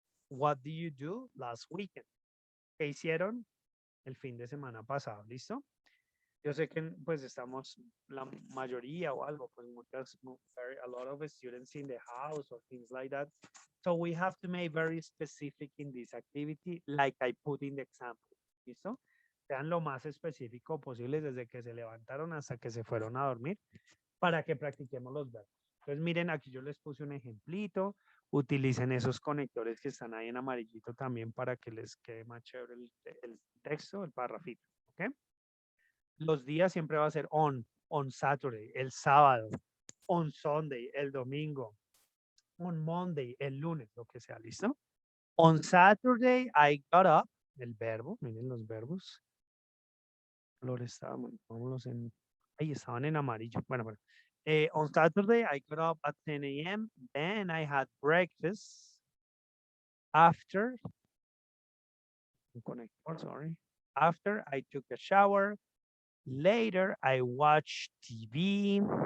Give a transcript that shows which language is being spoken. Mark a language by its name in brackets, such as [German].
[English] What did you do last weekend? [Spanish] ¿Qué hicieron el fin de semana pasado? ¿Listo? Yo sé que pues estamos la mayoría o algo, pues muchas, [English] a lot of students in the house or things like that. So we have to make very specific in this activity, like I put in the example. [Spanish] ¿Listo? Sean lo más específico posible desde que se levantaron hasta que se fueron a dormir para que practiquemos los verbos. Entonces miren, aquí yo les puse un ejemplito, utilicen esos conectores que están ahí en amarillito también para que les quede más chévere el texto, el parrafito. ¿Ok? Los días siempre va a ser [English] on Saturday, [Spanish] el sábado, [English] on Sunday, [Spanish] el domingo, [English] on Monday, [Spanish] el lunes, lo que sea, ¿listo? [English] On Saturday, I got up, [Spanish] el verbo, miren los verbos. Flores estaban, vámonos en, ahí estaban en amarillo. Bueno. [English] On Saturday, I got up at 10 a.m. Then I had breakfast. After, sorry. After I took a shower. Later, I watched TV.